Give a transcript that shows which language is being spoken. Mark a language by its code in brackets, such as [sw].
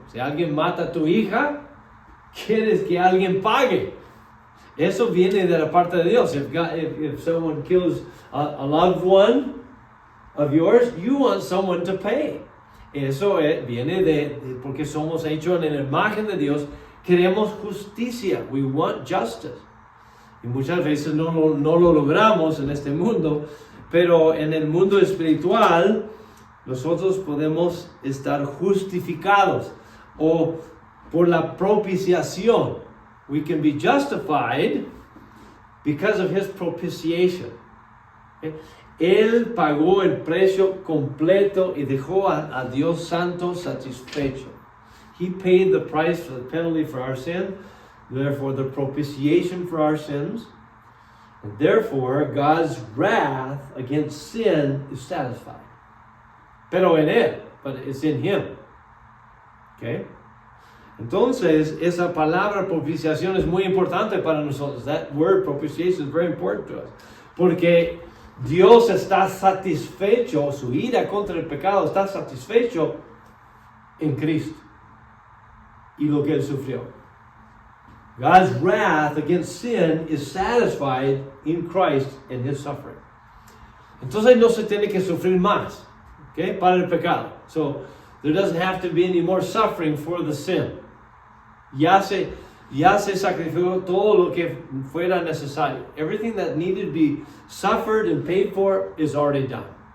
[es] Si alguien mata a tu hija, quieres que alguien pague. Eso viene de la parte de Dios. [en] If someone kills a loved one of yours, you want someone to pay. [es] Eso viene porque somos hechos en la imagen de Dios. Queremos justicia. [en] We want justice. [es] Y muchas veces no lo logramos en este mundo, pero en el mundo espiritual nosotros podemos estar justificados o por la propiciación. [en] We can be justified because of his propitiation. Okay? [es] Él pagó el precio completo y dejó a Dios Santo satisfecho. [en] He paid the price for the penalty for our sin, therefore the propitiation for our sins, and therefore God's wrath against sin is satisfied. [es] Pero en Él, [en] but it's in Him. Okay? [es] Entonces, esa palabra propiciación es muy importante para nosotros. [en] That word propitiation is very important to us. [es] Porque Dios está satisfecho, su ira contra el pecado está satisfecho en Cristo y lo que Él sufrió. [en] God's wrath against sin is satisfied in Christ and His suffering. [es] Entonces no se tiene que sufrir más, okay, para el pecado. [en] So there doesn't have to be any more suffering for the sin. [es] Ya se sacrificó todo lo que fuera necesario. [en] Everything that needed to be suffered and paid for is already done.